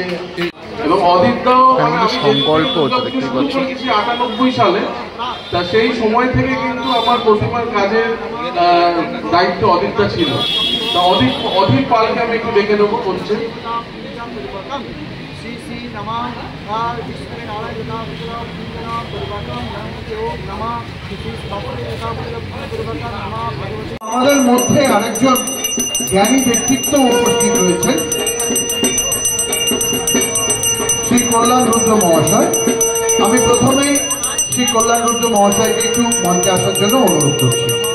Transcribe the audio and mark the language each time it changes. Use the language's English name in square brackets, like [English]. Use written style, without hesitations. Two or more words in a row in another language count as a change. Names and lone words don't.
[Bangla] এবং অদিতদাও সংকল্প 98 সালে, তা সেই সময় থেকে কিন্তু আমার প্রতিমার কাজের দায়িত্ব অদিতদা ছিল। তা অদিত পালকে আমি একটু ডেকে নেবো বলছে। [Sanskrit] श्री श्री नमः विष्णु नारायण नमः श्री [Bangla] আমাদের মধ্যে আরেকজন জ্ঞানী ব্যক্তিত্ব উপস্থিত রয়েছেন, শ্রী কল্যাণ রুদ্র মহাশয়। আমি প্রথমেই শ্রী কল্যাণ রুদ্র মহাশয়কে একটু মঞ্চে আসার জন্য অনুরোধ করছি।